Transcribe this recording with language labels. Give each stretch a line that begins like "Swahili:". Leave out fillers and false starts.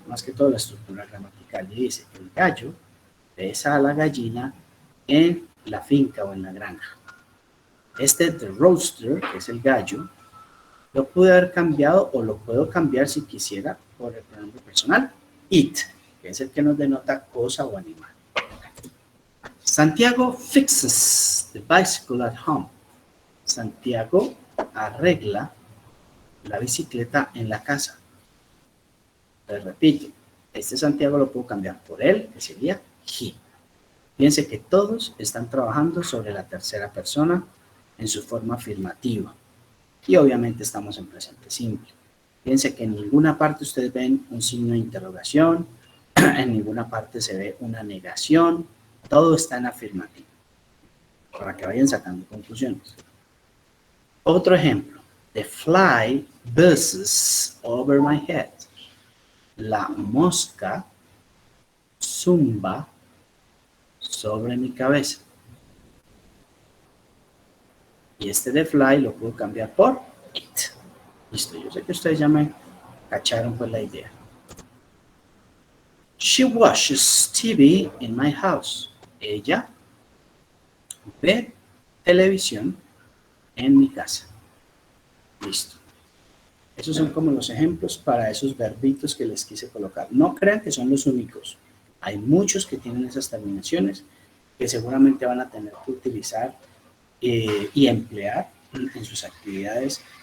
Spanish: Más que todo la estructura gramatical. Y dice que el gallo besa a la gallina en la finca o en la granja.
English: The rooster,
Spanish: que es el gallo, lo pude haber cambiado o lo puedo cambiar si quisiera por el pronombre personal it, que es el que nos denota cosa o animal.
English: Santiago fixes the bicycle at home.
Spanish: Santiago arregla la bicicleta en la casa. Les repito, este Santiago lo puedo cambiar por él, que sería he. Fíjense que todos están trabajando sobre la tercera persona en su forma afirmativa. Y obviamente estamos en presente simple. Fíjense que en ninguna parte ustedes ven un signo de interrogación, en ninguna parte se ve una negación, todo está en afirmativo, para que vayan sacando conclusiones. Otro ejemplo,
English: the fly buzzes over my head.
Spanish: La mosca zumba sobre mi cabeza. Y este de fly lo puedo cambiar por it. Listo, yo sé que ustedes ya me cacharon pues la idea.
English: She watches TV in my house.
Spanish: Ella ve televisión en mi casa. Listo. Esos son como los ejemplos para esos verbitos que les quise colocar. No crean que son los únicos. Hay muchos que tienen esas terminaciones que seguramente van a tener que utilizar y emplear en sus actividades